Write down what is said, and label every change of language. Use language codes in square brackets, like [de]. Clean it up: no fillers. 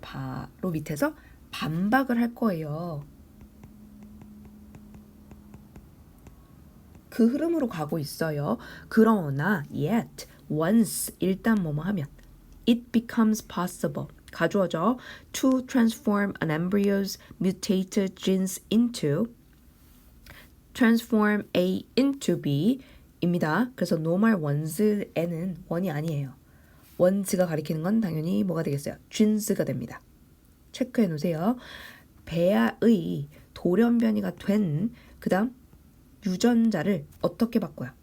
[ko] 바로 밑에서 반박을 할 거예요. 그 흐름으로 가고 있어요. 그러나 [en] yet, once [ko] 일단 뭐뭐 하면 [en] it becomes possible [ko] 가주어죠. [en] to transform an embryo's mutated genes into transform A into B [ko] 입니다. 그래서 [en] normal ones [ko] 에는 원이 아니에요. ones가 가리키는 건 당연히 뭐가 되겠어요? genes가 됩니다. 체크해 놓으세요. 배아의 돌연변이가 된 그 다음 유전자를 어떻게 바꿔요?